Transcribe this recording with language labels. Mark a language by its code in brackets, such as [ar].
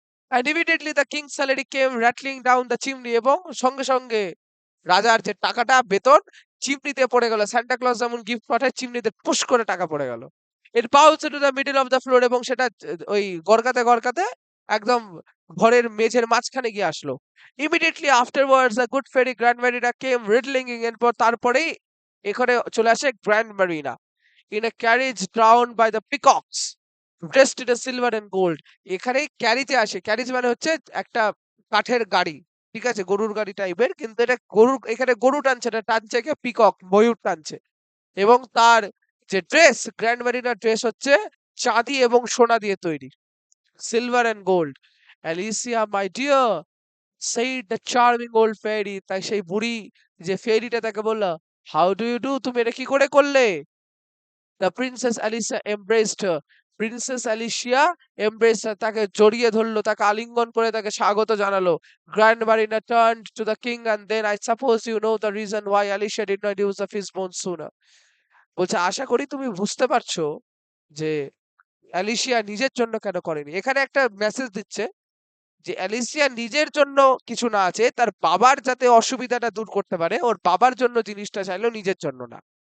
[en] And immediately the king's salary came rattling down the chimney, [bn] এবং সঙ্গে সঙ্গে রাজার যে টাকাটা বেতন চিমনিতে পড়ে গেল। সান্টা ক্লজ যেমন গিফট পাঠায়, চিমনিতে পুশ করে টাকা পড়ে গেল। [en] It bounced to the middle of the floor, [bn] এবং সেটা ওই গড়কাতে গড়কাতে একদম ঘরের মেঝের মাঝখানে গিয়ে আসলো। [en] Immediately afterwards the good fairy Grand Marina came riddling in, [bn] এরপর তারপরেই এখানে চলে আসে [en] Grand Marina in a carriage drawn by the peacocks dressed in a silver and gold. [bn] এখানে ক্যারিজে আসে, ক্যারিজ মানে হচ্ছে একটা কাঠের গাড়ি, ঠিক আছে, গরুর গাড়ি টাইপের, কিন্তু এটা গরু, এখানে গরু টানছে না, টানছে কে, পিকক, ময়ূর টানছে। এবং তার যে ড্রেস, গ্র্যান্ড মেরিনার ড্রেস হচ্ছে চাঁদি এবং সোনা দিয়ে তৈরি, silver and gold. Alicia [en] my dear, said the charming old fairy, [bn] তাই সেই বুড়ি যে ফেয়ারিটা তাকে বলল, [en] how do you do, [bn] তুমি এটা কি করে করলে? [en] The Princess Alicia embraced her. [bn] Princess Alicia [en] embraced her, [bn] তাকে জড়িয়ে ধরলো, তাকে আলিঙ্গন করে তাকে স্বাগত জানালো। [en] Grand Marina turned to the king, and then I suppose you know the reason why Alicia did not use the fish bone sooner. [bn] বলছে আশা করি তুমি বুঝতে পারছো যে অ্যালিসিয়া নিজের জন্য কেন করেনি। এখানে একটা মেসেজ দিচ্ছে যে অ্যালিসিয়া নিজের জন্য কিছু না আছে, তার বাবার যাতে অসুবিধাটা দূর করতে পারে, ওর বাবার জন্য জিনিসটা চাইলো, নিজের জন্য না।